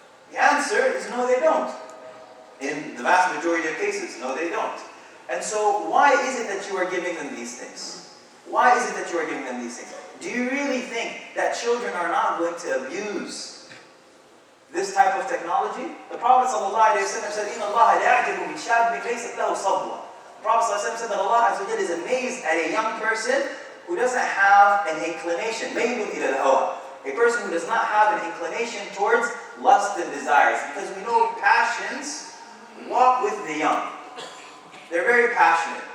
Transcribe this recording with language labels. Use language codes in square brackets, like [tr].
[en] The answer is no, they don't. In the vast majority of cases, no, they don't. And so, why is it that you are giving them these things? Why is it that you are giving them these things? Do you really think that children are not going to abuse this type of technology? The Prophet ﷺ said, [ar] إِنَّ اللَّهَ لَيَعْجَبُ بِشَابٍ لَيْسَتْ لَهُ صَبْوَةٌ. [en] The Prophet ﷺ said that Allah Azza wa Jalla is amazed at a young person who doesn't have an inclination, [ar] مَيْلٌ إِلَى الْهَوَى. [en] A person who does not have an inclination towards lust and desires. Because we know passions walk with the young. They're very passionate.